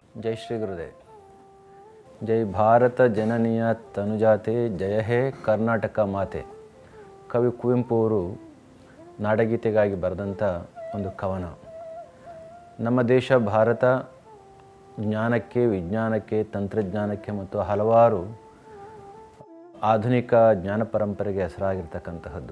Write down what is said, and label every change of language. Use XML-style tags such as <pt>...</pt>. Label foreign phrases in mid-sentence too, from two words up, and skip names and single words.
<sa>जय श्री गुरुदेव।</sa> <kn>ಜಯ ಭಾರತ ಜನನಿಯ ತನುಜಾತೆ, ಜಯ ಹೇ ಕರ್ನಾಟಕ ಮಾತೆ. ಕವಿ ಕುವೆಂಪು ಅವರು ನಾಡಗೀತೆಗಾಗಿ ಬರೆದಂಥ ಒಂದು ಕವನ. ನಮ್ಮ ದೇಶ ಭಾರತ ಜ್ಞಾನಕ್ಕೆ, ವಿಜ್ಞಾನಕ್ಕೆ, ತಂತ್ರಜ್ಞಾನಕ್ಕೆ ಮತ್ತು ಹಲವಾರು ಆಧುನಿಕ ಜ್ಞಾನ ಪರಂಪರೆಗೆ ಹೆಸರಾಗಿರ್ತಕ್ಕಂತಹದ್ದು.</kn>